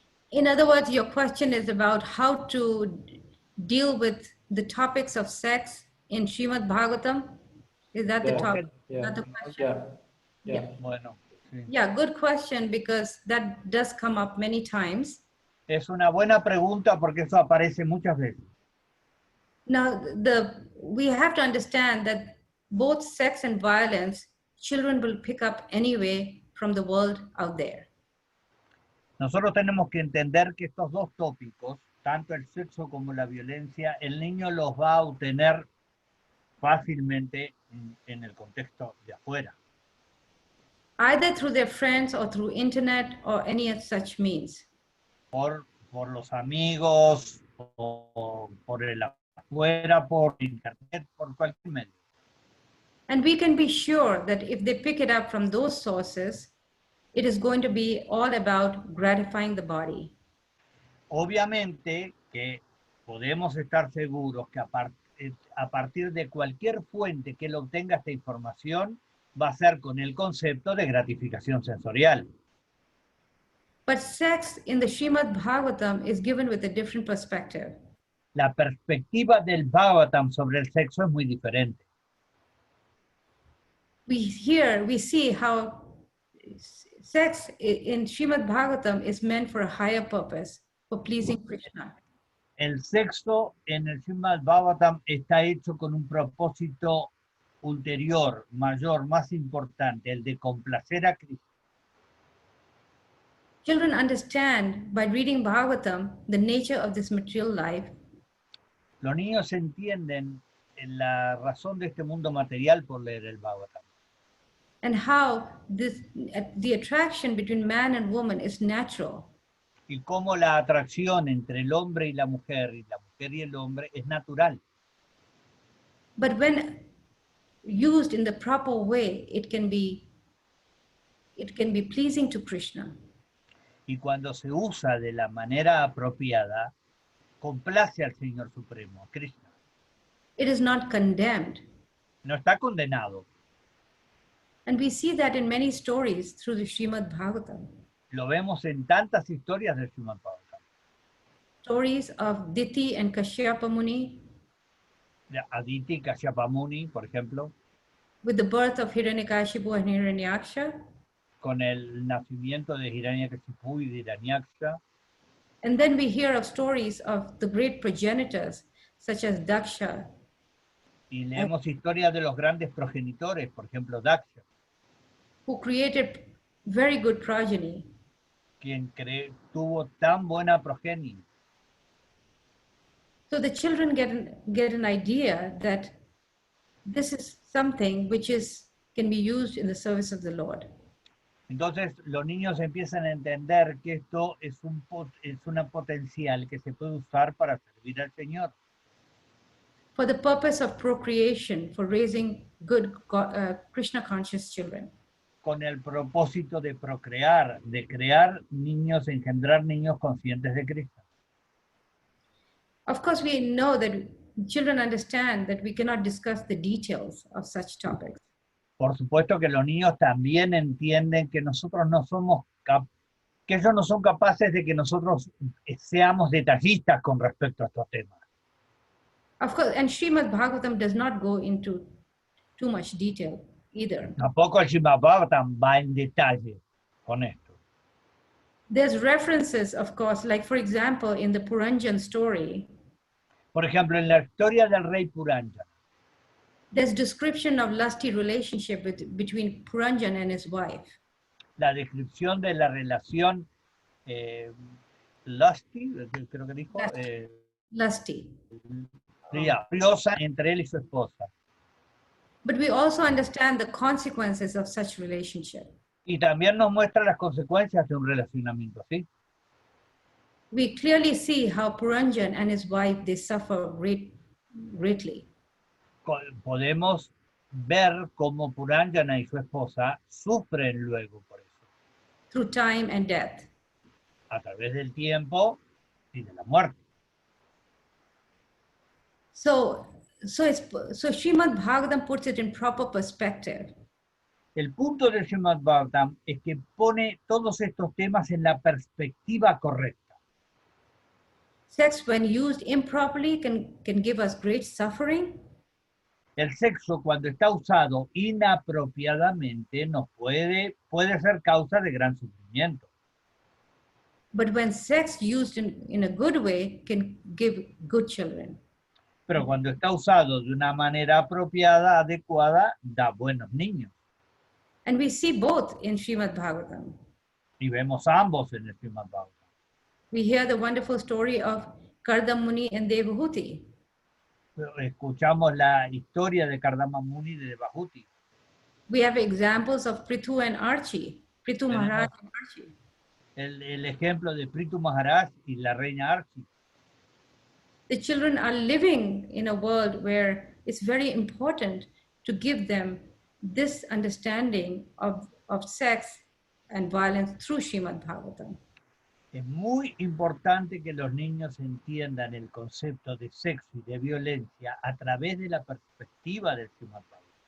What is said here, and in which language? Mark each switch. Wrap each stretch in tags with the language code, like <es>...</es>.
<en>In other words, your question is about how to deal with the topics of sex in Srimad-bhagavatam? Is that the topic? Yeah, That the question? yeah.</en> <es>Bueno, sí.</es> <en>Yeah, good question, because that does come up many times.</en> <es>Es una buena pregunta porque eso aparece muchas veces.</es> <en>Now, we have to understand that both sex and violence, children will pick up anyway from the world out there.</en> <es>Nosotros tenemos que entender que estos dos tópicos, tanto el sexo como la violencia, el niño los va a obtener fácilmente en el contexto de afuera.</es> <en>Either through their friends or through internet or any such means.</en> <es>Por los amigos, o por el afuera, por internet, por cualquier medio.</es> <en>And we can be sure that if they pick it up from those sources, it is going to be all about gratifying the body.</en> <es>Obviamente que podemos estar seguros que a partir de cualquier fuente que él obtenga esta información, va a ser con el concepto de gratificación sensorial.</es> <en>But sex in the Srimad-bhagavatam is given with a different perspective.</en> <es>La perspectiva del Bhagavatam sobre el sexo es muy diferente.</es> <en>We see how sex in Srimad-bhagavatam is meant for a higher purpose, for pleasing Krishna.</en> <es>El sexo en el Srimad-bhagavatam está hecho con un propósito ulterior, mayor, más importante, el de complacer a Krishna.</es> <en>Children understand by reading Bhagavatam the nature of this material life.</en> <es>Los niños entienden la razón de este mundo material por leer el Bhagavatam.</es> <en>And how the attraction between man and woman is natural.</en> <es>Y cómo la atracción entre el hombre y la mujer y el hombre es natural.</es> <en>But when used in the proper way, it can be pleasing to Krishna.</en> <es>Y cuando se usa de la manera apropiada, complace al Señor Supremo, a Krishna.</es> <en>It is not condemned.</en> <es>No está condenado.</es> <en>And we see that in many stories through the Srimad-bhagavatam.</en> <es>Lo vemos en tantas historias del Srimad-bhagavatam.</es> <en>Stories of Diti and Kashyapa Muni,</en> <es>De Aditi Kashyapa Muni, por ejemplo,</es> <en>with the birth of Hiranyakashipu and Hiranyaksha.</en> <es>con el nacimiento de Hiranyakashipu y de Hiranyaksha.</es> <en>And then we hear of stories of the great progenitors, such as Daksha,</en> <es>Y leemos historias de los grandes progenitores, por ejemplo, Daksha,</es> <en>who created very good progeny.</en> <es>quien tuvo tan buena progenie.</es> <en>So the children get an idea that this is something which can be used in the service of the Lord.</en> <es>Entonces los niños empiezan a entender que esto es una potencial que se puede usar para servir al Señor.</es> <en>For the purpose of procreation, for raising good Krishna-conscious children.</en> <es>Con el propósito de procrear, de crear niños, engendrar niños conscientes de Cristo.</es> <en>Of course, we know that children understand that we cannot discuss the details of such topics.</en> <es>Por supuesto que los niños también entienden que nosotros no somos que ellos no son capaces de que nosotros seamos detallistas con respecto a estos temas.</es> <en>Of course, and Srimad-bhagavatam does not go into too much detail either.</en> <es>Tampoco el Srimad-bhagavatam va en detalle con esto.</es> <en>There's references, of course, like for example, in the Puranjan story,</en> <es>Por ejemplo, en la historia del rey Puranjan,</es> <en>there's description of lusty relationship between Puranjan and his wife.</en> <es>la descripción de la relación lusty, creo que dijo,</es> <en>Lusty.</en> <es>furiosa entre él y su esposa.</es> <en>But we also understand the consequences of such relationship.</en> <es>Y también nos muestra las consecuencias de un relacionamiento, ¿sí?</es> <en>We clearly see how Puranjan and his wife, they suffer greatly.</en> <es>Podemos ver cómo Puranjana y su esposa sufren luego por eso,</es> <en>Through time and death.</en> <es>a través del tiempo y de la muerte.</es> <en>So Srimad-bhagavatam puts it in proper perspective.</en> <es>El punto del Srimad-bhagavatam es que pone todos estos temas en la perspectiva correcta.</es> <en>Sex, when used improperly, can give us great suffering.</en> <es>El sexo, cuando está usado inapropiadamente, puede ser causa de gran sufrimiento.</es> <en>But when sex used in a good way can give good children.</en> <es>Pero cuando está usado de una manera apropiada, adecuada, da buenos niños.</es> <en>And we see both in Srimad-bhagavatam.</en> <es>Y vemos a ambos en el Srimad-bhagavatam.</es> <en>We hear the wonderful story of Kardama Muni and Devahuti.</en> <es>Escuchamos la historia de Kardama Muni y de Devahuti.</es> <en>We have examples of Prithu and Archie, Prithu Maharaj and Archie.</en> <es>El ejemplo de Prithu Maharaj y la reina Archie.</es> <en>The children are living in a world where it's very important to give them this understanding of sex and violence through Srimad-bhagavatam.</en> <es>Es muy importante que los niños entiendan el concepto de sexo y de violencia a través de la perspectiva del Srimad-bhagavatam.</es>